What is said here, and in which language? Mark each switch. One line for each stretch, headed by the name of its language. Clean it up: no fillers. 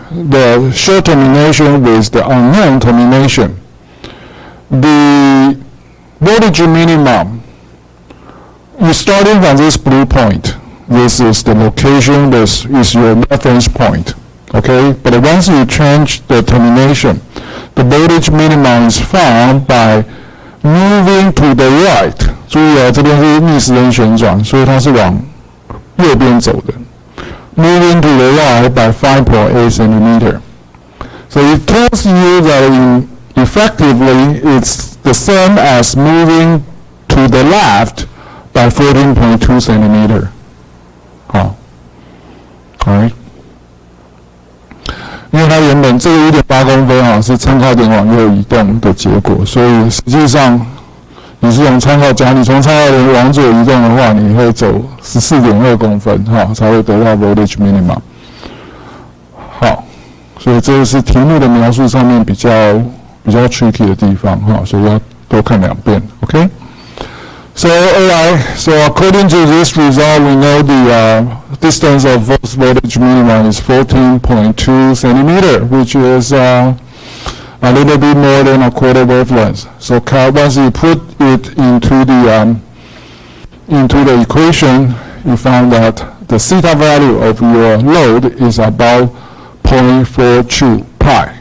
English: the short termination with the unknown termination, the voltage minimum, you're starting from this blue point. This is the location, this is your reference point, okay? But once you change the termination, the voltage minimum is found by moving to the right.
Chinese: 注意啊，这边是逆时针旋转，所以它是往右边走的。
English: Moving to the right by 5.8 centimeter. So it tells you that effectively it's the same as moving to the left by 14.2 centimeter. 好 ，Alright.
Chinese: 因为它原本这个 1.8 公分啊是参靠点往右移动的结果，所以实际上你是从参靠点往左移动的话，你会走 14.2 公分才会得到 voltage minimum。好，所以这个是题目的描述上面比较 tricky 的地方所以要多看2遍 ，OK？
English: So alright, so according to this result, we know the distance of first voltage minimum is 14.2 centimeter, which is a little bit more than a quarter wavelength. So once you put it into the equation, you find that the theta value of your load is about 0.42 pi.